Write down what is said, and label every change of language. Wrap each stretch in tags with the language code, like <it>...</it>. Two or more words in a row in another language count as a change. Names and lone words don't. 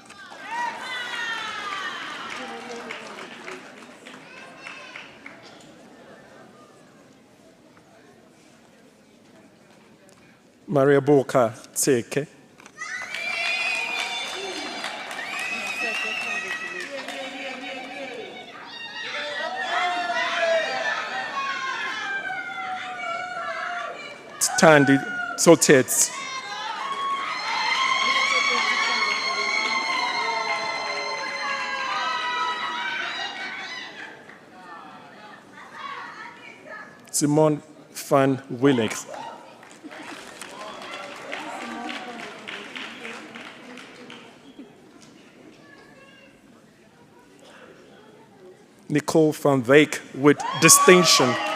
<en>Maria Boka Tseke. Tandi Sotets. Simon van Willix. Nicole van Wyk with distinction.</en>